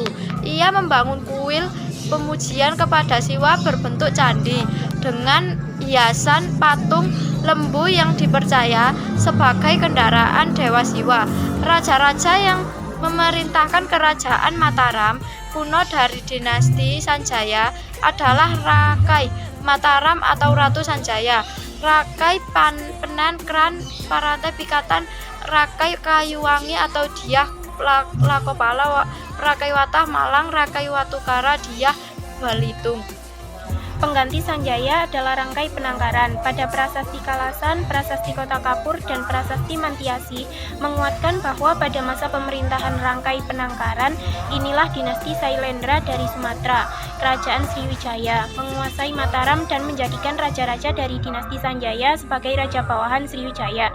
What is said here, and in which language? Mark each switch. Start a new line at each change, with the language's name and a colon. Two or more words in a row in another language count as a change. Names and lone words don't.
Indonesian: Ia membangun kuil pemujian kepada Siwa berbentuk candi dengan hiasan patung lembu yang dipercaya sebagai kendaraan Dewa Siwa. Raja-raja yang memerintahkan Kerajaan Mataram kuno dari dinasti Sanjaya adalah Rakai Mataram atau Ratu Sanjaya, Rakai Penankran, Parate Pikatan, Rakai Kayuwangi atau Diah Lakopala, Rakai Watah Malang, Rakai Watukara, Diah Balitung. Pengganti Sanjaya adalah Rangkai Penangkaran. Pada Prasasti Kalasan, Prasasti Kota Kapur, dan Prasasti Mantiasi menguatkan bahwa pada masa pemerintahan Rangkai Penangkaran, inilah dinasti Sailendra dari Sumatera. Kerajaan Sriwijaya menguasai Mataram dan menjadikan raja-raja dari dinasti Sanjaya sebagai raja bawahan Sriwijaya.